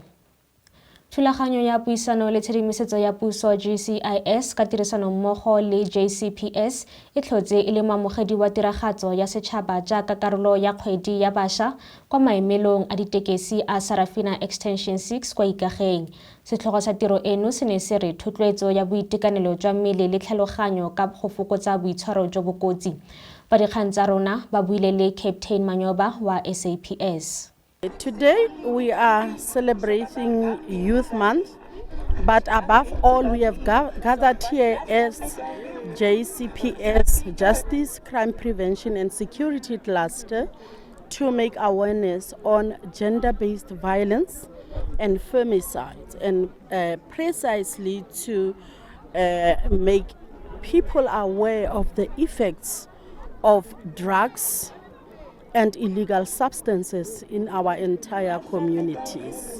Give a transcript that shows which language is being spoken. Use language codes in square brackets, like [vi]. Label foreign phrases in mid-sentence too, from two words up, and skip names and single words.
[tn] Thulaganyo ya puisano le tshedimosetso ya puso GCIS ka tirisano mmogo le JCPS e tlhotse e le moamogedi wa tiragatso ya setšhaba jaaka karolo ya kgwedi ya baša kwa maemelong a ditekesi a Sarafina Extension 6 kwa Dikageng. Setlhogo sa tiro eno se ne se re thotloetso ya boitekanelo jwa mmele le tlhaloganyo ka go fokotsa boitshwaro jo bo kotsi. Ba dikgang tsa rona ba buile le Captain Manyoba wa SAPS. [en] Today we are celebrating Youth Month, but above all we have gathered here as JCPS, Justice, Crime Prevention and Security Cluster, to make awareness on gender-based violence and femicide, and precisely to make people aware of the effects of drugs and illegal substances in our entire communities.